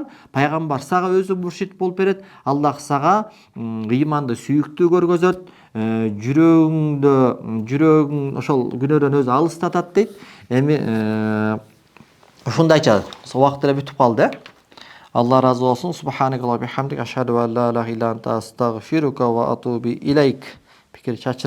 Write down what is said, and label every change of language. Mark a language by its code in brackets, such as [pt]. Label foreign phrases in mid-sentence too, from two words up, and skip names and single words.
[ky] Пайгамбар сага өзү муршид болуп берет. Аллах сага ыйманды сүйүктүү көргөзөт, жүрөгүң ошол күнөөдөн өзү алыстатат дейт. Эми ушундайча убакыт эле бүтүп калды. Алла разы болсун. [ar] سبحانك اللهم وبحمدك أشهد أن لا إله إلا أنت أستغفرك وأتوب إليك. [ky] Пикир чачырайт.